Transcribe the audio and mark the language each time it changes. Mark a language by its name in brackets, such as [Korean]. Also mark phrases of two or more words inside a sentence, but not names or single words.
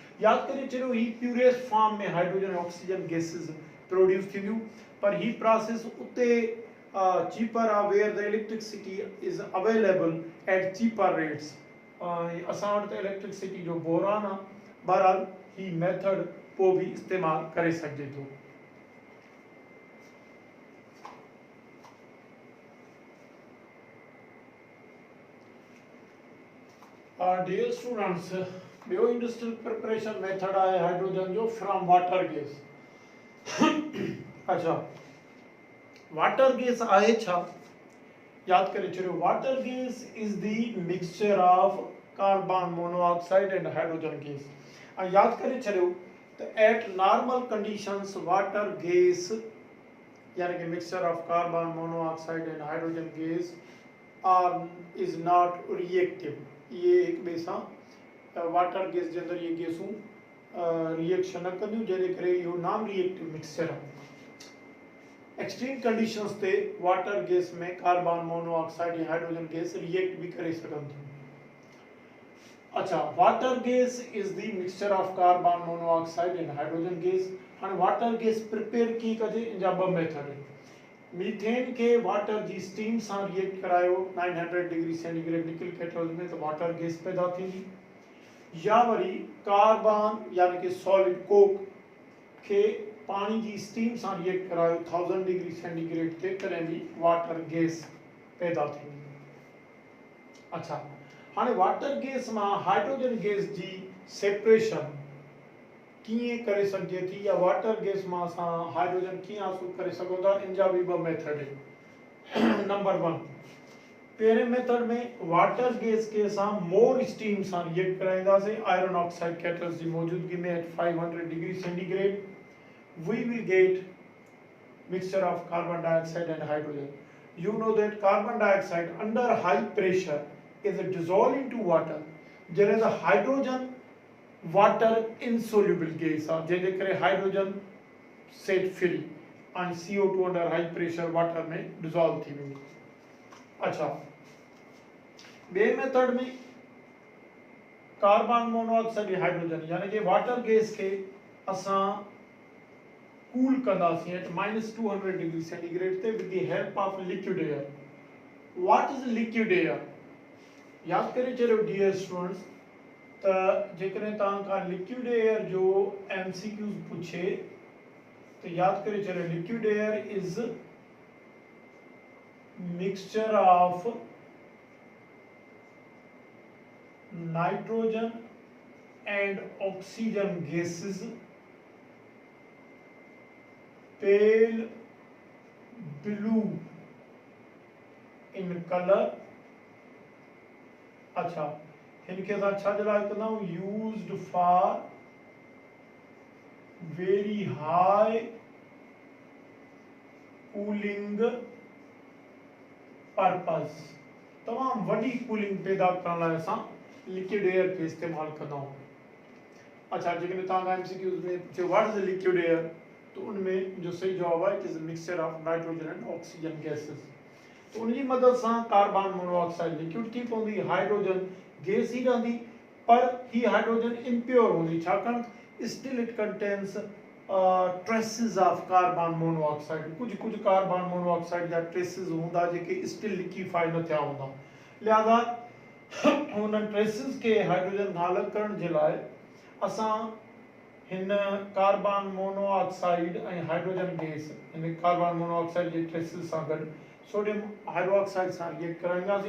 [Sindhi] याद करे चलो ही [English] purest form में hydrogen oxygen gases produce [Sindhi] थींदियूं, पर ही प्रोसेस उते [English] cheaper are where the electricity is available at cheaper rates। [Sindhi] असां वटि त इलेक्ट्रिसिटी जो बोरान आहे, बहरहाल ही मेथड पोइ भी इस्तेमाल करे सघिजे थो। [English] dear students, [Sindhi] ॿियो [English] industrial preparation method [Sindhi] आहे हाइड्रोजन जो [English] from water gas. [Sindhi] अच्छा [English] water gas [Sindhi] आहे छा, याद करे छॾियो, [English] water gas is the mixture of carbon monoxide and hydrogen gas. [Sindhi] ऐं याद करे छॾियो त [English] at normal conditions water gas [Sindhi] यानी कि [English] mixture of carbon monoxide and hydrogen gas are is not reactive. [Sindhi] ये एक ॿिए सां [English] water gas [Sindhi] जे अंदरि ये गैसूं रिएक्शन न कंदियूं, जंहिंजे करे इहो [English] non reactive mixture [Sindhi] आहे। [English] extreme conditions [Sindhi] ते [English] water gas [Sindhi] में [English] carbon monoxide [Sindhi] या [English] hydrogen gas react [Sindhi] भी करे सघनि थियूं। [English] अच्छा, water gas is the mixture of carbon monoxide and hydrogen gas. [Sindhi] हाणे [English] water gas prepare [Sindhi] की कजे, इन जा ॿ मेथड आहिनि। मीथेन के वाटर जी स्टीम सां रिएक्ट करायो [English] 900 degree centigrade nickel cathode [Sindhi] में तो [English] water gas [Sindhi] पैदा थींदी। या वरी कार्बन यानी कि [English] solid coke [Sindhi] के पानी जी स्टीम सां रिएक्ट करायो [English] 1000 degree centigrade [Sindhi] ते, तॾहिं बि [English] water gas [Sindhi] पैदा थींदी। अच्छा, हाणे [English] water gas [Sindhi] मां [English] hydrogen gas [Sindhi] जी सेपरेशन कीअं करे सघिजे थी, या [English] water gas [Sindhi] मां असां हाइड्रोजन कीअं हासिल करे सघूं था, इन जा बि ॿ मेथड आहिनि। नंबर 1, पहिरें मेथड में [English] water gas [Sindhi] के असां [English] more steam [Sindhi] सां रिएक्ट कराईंदासीं [English] iron oxide catalyst [Sindhi] जी मौजूदगी में [English] at 500 degree centigrade. we will get mixture of carbon dioxide and hydrogen. You know that carbon dioxide under high pressure is dissolved into water, whereas the hydrogen water insoluble gas are, [Sindhi] जेजे करे [English] hydrogen set free and CO2 under high pressure water में dissolve [Sindhi] थी वेंदो। अच्छा, बे मेथड में [English] carbon monoxide hydrogen [Sindhi] यानी कि [English] water gas [Sindhi] के असां कूल कंदासीं [English] at -200 degree centigrade [Sindhi] ते [English] with the help of liquid air. What is liquid air? [Sindhi] याद करे चलो [English] dear students, [Sindhi] त जेकॾहिं तव्हां खां [English] liquid air [Sindhi] जो एमसीक्यूज पूछे तो याद करे चलो [English] liquid air is mixture of nitrogen and oxygen gases, pale blue in color। अच्छा, इनके साथ छा जला करना हूँ, used for very high cooling purpose. [Sindhi] तमाम वडी कूलिंग पैदा करण लाइ असां [English] liquid air [Sindhi] के इस्तेमाल कंदा हूँ। अच्छा, जेकॾहिं तव्हां एमसीक्यूज में पूछे [English] what is liquid air, [Hindi] तो उनमें जो सही जवाब है [English] it is mixture of nitrogen and oxygen gases. [Hindi] तो उनकी मदद से [English] carbon monoxide [Sindhi] लिक्विड थी पवंदी, [English] hydrogen gas [Sindhi] ही रहंदी, पर ही हाइड्रोजन इम्प्योर हूंदी, छाकाणि [English] still it contains traces of carbon monoxide. [Sindhi] कुछ [English] carbon monoxide [Sindhi] जा ट्रेसिस हूंदा जेके [English] still liquefy [Sindhi] न थिया हूंदा, लिहाज़ा उन ट्रेसिस के हाइड्रोजन खां अलग करण जे लाइ असां हिन [English] carbon monoxide [Sindhi] ऐं [English] hydrogen gas, [Sindhi] हिन [English] carbon monoxide [Sindhi] जे ट्रेसिस सां गॾु [English] sodium hydroxide [Sindhi] सां रिएक्ट कराईंदासीं।